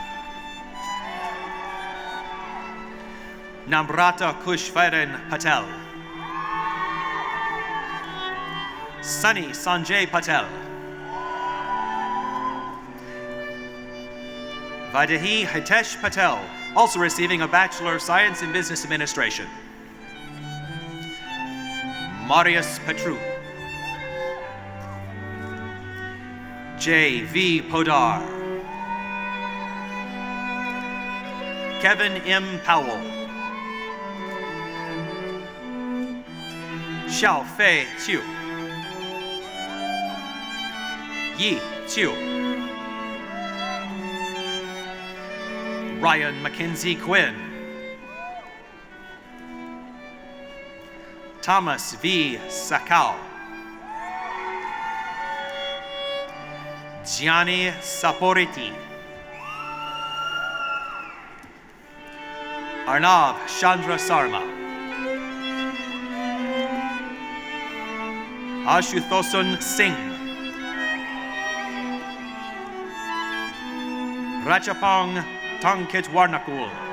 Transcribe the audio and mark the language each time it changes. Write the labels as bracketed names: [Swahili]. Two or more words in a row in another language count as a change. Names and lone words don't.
[English] Namrata Kushvaren Patel. Sunny Sanjay Patel. Vaidehi Hitesh Patel, also receiving a Bachelor of Science in Business Administration. Marius Petru. J.V. Podar. Kevin M. Powell. Xiao Fei Qiu. Yi Qiu. Ryan Mackenzie Quinn. Thomas V. Sakau. Gianni Saporiti. Arnav Chandra Sarma. Ashuthosun Singh. Rachapong Tongkit Warnakul.